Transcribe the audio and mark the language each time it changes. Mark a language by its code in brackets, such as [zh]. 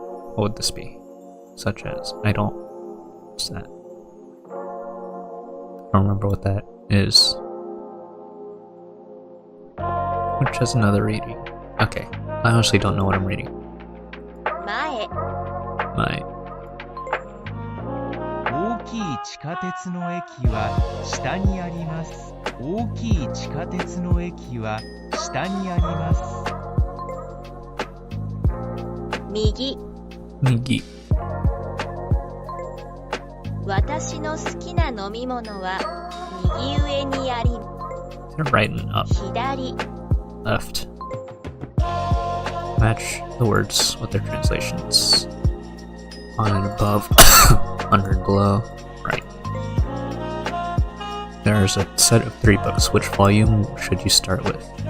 [en] What would this be? Such as, I don't... What's that? I don't remember what that is. Which has another reading. Okay, I honestly don't know what I'm reading. [ja] 前 [en] My... [ja] 大きい地下鉄の駅は下にあります。大きい地下鉄の駅は下にあります。右 Nigi. 私の好きな飲み物は右上にあり [en] They're right and up. [ja] 左 [en] Left. Match the words with their translations. On and above, under and below, right. There's a set of 3 books. Which volume should you start with?